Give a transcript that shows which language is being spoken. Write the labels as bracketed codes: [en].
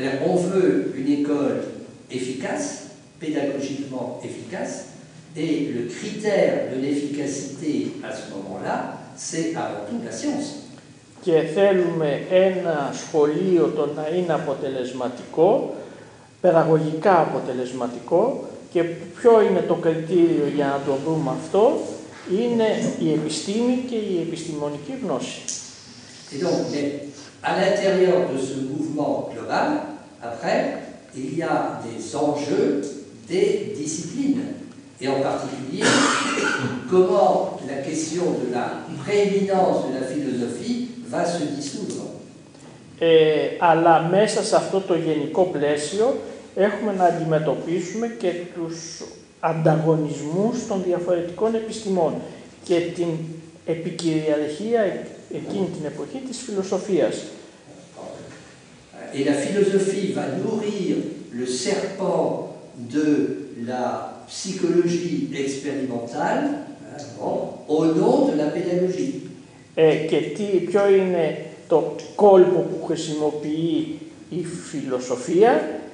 [fr] On veut une école efficace, pédagogiquement efficace, et le critère de l'efficacité à ce moment-là, c'est avant tout la science. [el] Και θέλουμε ένα σχολείο το να είναι αποτελεσματικό, παιδαγωγικά αποτελεσματικό, και ποιο είναι το κριτήριο για να το βρούμε αυτό? Είναι η επιστήμη και η επιστημονική γνώση. [fr] Et donc, à l'intérieur de ce mouvement global, après, il y a des enjeux des disciplines. Et en particulier, comment la question de la prééminence de la philosophie va se dissoudre. [el] Αλλά μέσα σε αυτό το γενικό πλαίσιο έχουμε να αντιμετωπίσουμε και τους ανταγωνισμούς των διαφορετικών επιστημών και την επικυριαρχία εκείνη την εποχή της φιλοσοφίας. [fr] Et la philosophie va nourrir le serpent de la psychologie expérimentale au nom de la pédagogie. [el] Και ποιο είναι το κόλπο που χρησιμοποιεί η φιλοσοφία?